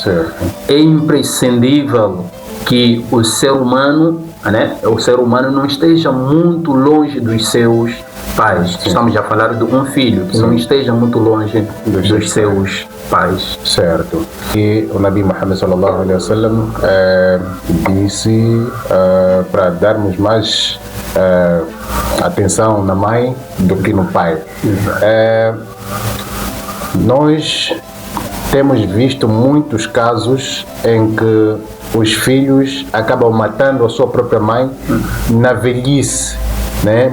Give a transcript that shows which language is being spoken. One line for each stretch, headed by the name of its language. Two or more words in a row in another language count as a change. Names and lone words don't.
Portuguese: Certo. É imprescindível que o ser humano não esteja muito longe dos seus pais. Sim. Estamos a falar de um filho que não esteja muito longe dos seus pais. Certo. E o Nabi Muhammad
Arabic: صلى الله عليه وسلم
Portuguese: disse para darmos mais atenção na mãe do que no pai. Nós temos visto muitos casos em que os filhos acabam matando a sua própria mãe na velhice, né?